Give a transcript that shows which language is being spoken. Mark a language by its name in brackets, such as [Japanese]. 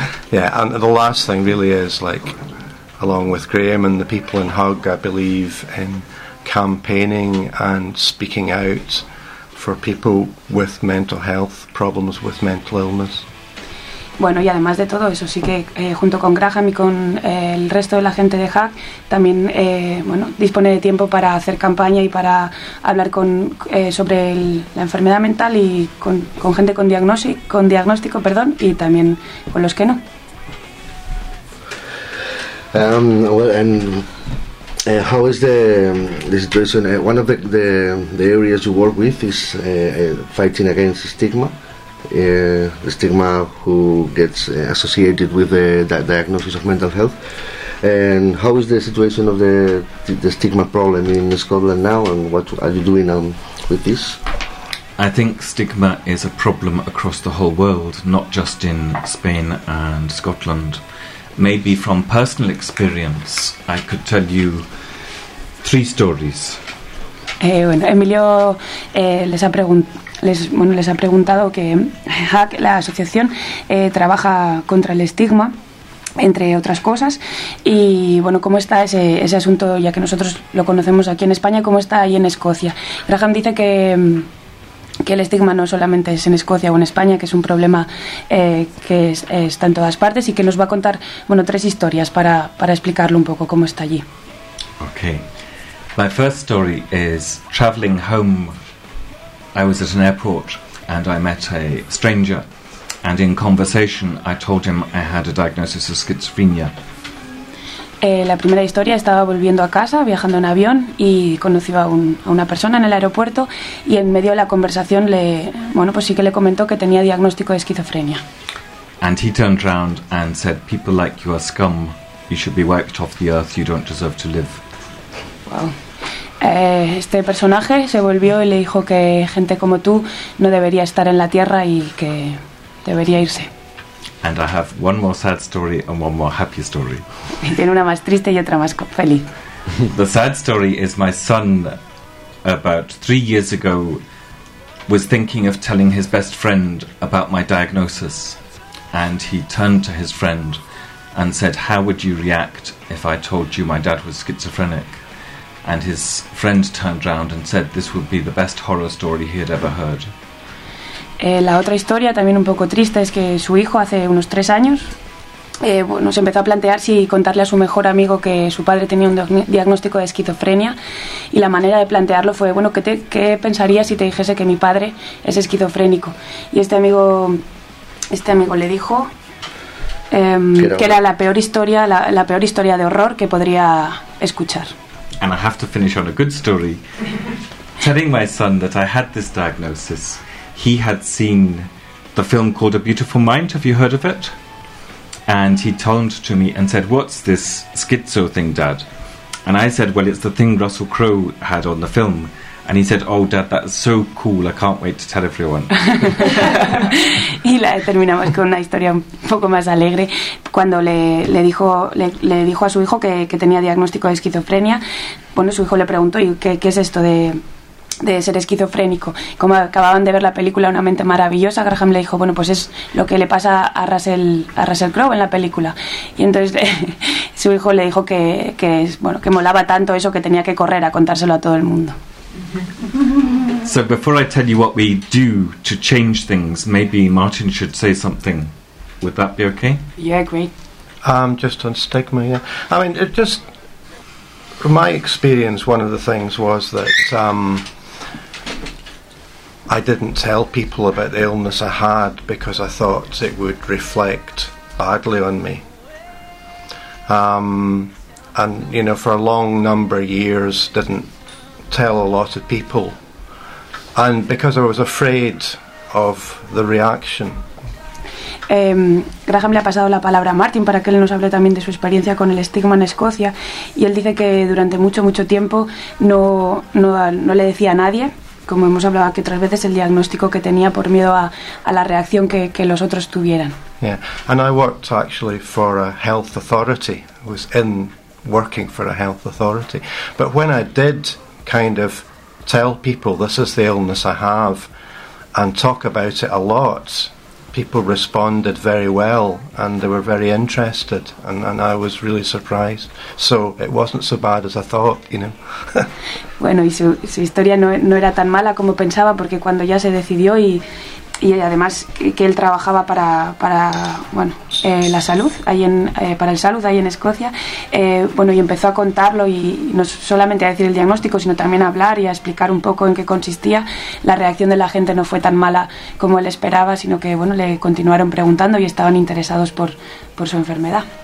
[English] Yeah, and the last thing really is, like, along with Graham and the people in HUG, I believe in campaigning and speaking out for people with mental health problems, with mental illness. [Spanish] Bueno, y además de todo eso, sí que junto con Graham y con el resto de la gente de HUG, también bueno, dispone de tiempo para hacer campaña y para hablar con sobre la enfermedad mental y con gente con diagnóstico, y también con los que no. [English] How is the situation? One of the areas you work with is fighting against stigma. The stigma who gets associated with the diagnosis of mental health. And how is the situation of the stigma problem in Scotland now, and what are you doing with this? I think stigma is a problem across the whole world, not just in Spain and Scotland. Maybe from personal experience I could tell you three stories. [Spanish] Bueno, Emilio les ha preguntado que HUG, la asociación, trabaja contra el estigma, entre otras cosas, y bueno, ¿cómo está ese asunto, ya que nosotros lo conocemos aquí en España, cómo está ahí en Escocia? Graham dice que el estigma no solamente es en Escocia o en España, que es un problema que está en todas partes, y que nos va a contar, bueno, tres historias para explicarlo un poco cómo está allí. [English] Okay. My first story is traveling home. I was at an airport and I met a stranger, and in conversation I told him I had a diagnosis of schizophrenia. [Spanish] La primera historia, estaba volviendo a casa, viajando en avión, y conocí a una persona en el aeropuerto, y en medio de la conversación le comentó que tenía diagnóstico de esquizofrenia. [English] And he turned round and said, "People like you are scum. You should be wiped off the earth. You don't deserve to live." Wow. [Spanish] Este personaje se volvió y le dijo que gente como tú no debería estar en la tierra y que debería irse. [English] And I have one more sad story and one more happy story. [Spanish] Tiene una más triste y otra más feliz. [English] The sad story is my son, about 3 years ago, was thinking of telling his best friend about my diagnosis. And he turned to his friend and said, "How would you react if I told you my dad was schizophrenic?" And his friend turned around and said this would be the best horror story he had ever heard. [Spanish] La otra historia, también un poco triste, es que su hijo hace unos 3 años bueno, se empezó a plantear si contarle a su mejor amigo que su padre tenía un diagnóstico de esquizofrenia, y la manera de plantearlo fue, bueno, ¿qué pensarías si te dijese que mi padre es esquizofrénico? Y este amigo le dijo que era la peor historia de horror que podría escuchar. [English] And I have to finish on a good story. Telling my son that I had this diagnosis, he had seen the film called A Beautiful Mind. Have you heard of it? And he turned to me and said, "What's this schizo thing, Dad?" And I said, "Well, it's the thing Russell Crowe had on the film." And he said, "Oh, Dad, that's so cool! I can't wait to tell everyone." [Spanish] Y la terminamos con una historia un poco más alegre. Cuando le dijo a su hijo que tenía diagnóstico de esquizofrenia, bueno, su hijo le preguntó, ¿y qué es esto de ser esquizofrénico? Como acababan de ver la película Una mente maravillosa, Graham le dijo, bueno, pues es lo que le pasa a Russell Crowe en la película. Y entonces su hijo le dijo que bueno, que molaba tanto eso que tenía que correr a contárselo a todo el mundo. [English] So before I tell you what we do to change things, maybe Martin should say something. Would that be okay? Yeah, great. Just on stigma, yeah. I mean, it just, from my experience, one of the things was that I didn't tell people about the illness I had because I thought it would reflect badly on me. And, you know, for a long number of years, didn't tell a lot of people. And because I was afraid of the reaction. [Spanish] Graham le ha pasado la palabra a Martin para que él nos hable también de su experiencia con el estigma en Escocia, y él dice que durante mucho tiempo no le decía a nadie, como hemos hablado aquí otras veces, el diagnóstico que tenía por miedo a la reacción que los otros tuvieran. [English] Yeah. And I worked actually for a health authority. I was in working for a health authority. But when I did kind of tell people this is the illness I have and talk about it a lot, people responded very well and they were very interested, and I was really surprised. So it wasn't so bad as I thought, you know. [Spanish] Bueno, y su historia no era tan mala como pensaba, porque cuando ya se decidió y además que él trabajaba para la salud ahí en Escocia, bueno, y empezó a contarlo y no solamente a decir el diagnóstico, sino también a hablar y a explicar un poco en qué consistía, la reacción de la gente no fue tan mala como él esperaba, sino que, bueno, le continuaron preguntando y estaban interesados por su enfermedad.